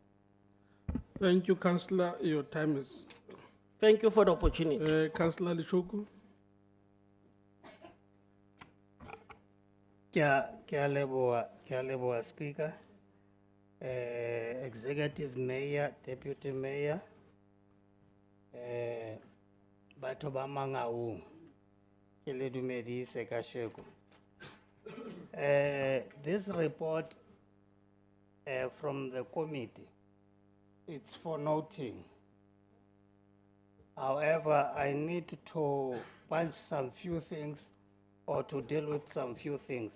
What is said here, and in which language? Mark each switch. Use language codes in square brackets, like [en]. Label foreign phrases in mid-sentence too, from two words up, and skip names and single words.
[en] Thank you, Councillor. Your time is. Thank you for the opportunity. Councillor Lichoku. [st] Kya leboa [en] Speaker, Executive Mayor, Deputy Mayor, [st] batho ba Mangaung, ke le dumedise kasheko. [en] This report from the committee, it's for noting. However, I need to punch some few things or to deal with some few things.